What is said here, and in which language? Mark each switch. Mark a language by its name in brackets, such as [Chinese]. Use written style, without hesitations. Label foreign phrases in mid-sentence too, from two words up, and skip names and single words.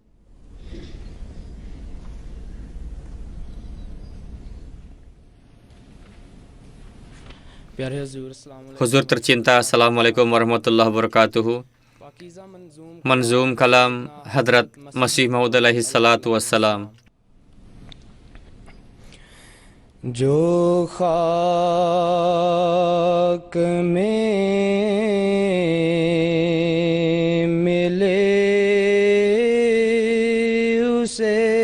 [Indonesian] Huzur tercinta, [Arabic] السلام عليكم ورحمة الله وبركاته. [Indonesian] Manzum kalam Hadrat Masih Maud [Arabic] عليه الصلاة والسلام. [Urdu] جو خاک میں ملے اسے